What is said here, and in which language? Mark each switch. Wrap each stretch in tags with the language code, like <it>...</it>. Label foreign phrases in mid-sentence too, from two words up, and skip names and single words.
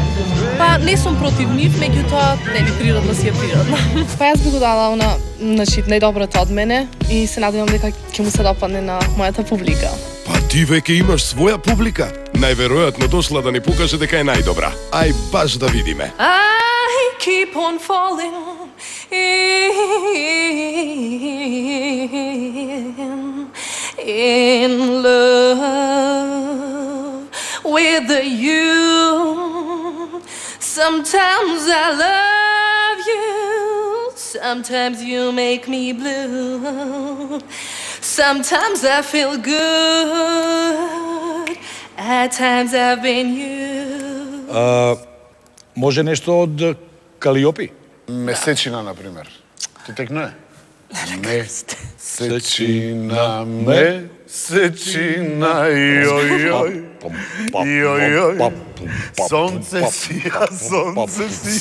<mk>Па не сум против нив, меѓутоа нели природно си е природно. Па јас би го дала значи најдоброто од мене и се надевам дека ќе му се допадне на мојата публика. Па ти веќе имаш своја публика. Најверојатно дошла да ни покаже дека е најдобра. Ај баш да видиме.</mk> <en>I keep on falling in love with you. Sometimes I love you, sometimes you make me blue. Sometimes I feel good, at times I've been you.</en> <mk>Може нешто од Калиопи? Месечина, например. Ти текнуе? Месечина, месечина, јој, јој, сонце сија, сонце сија.</mk>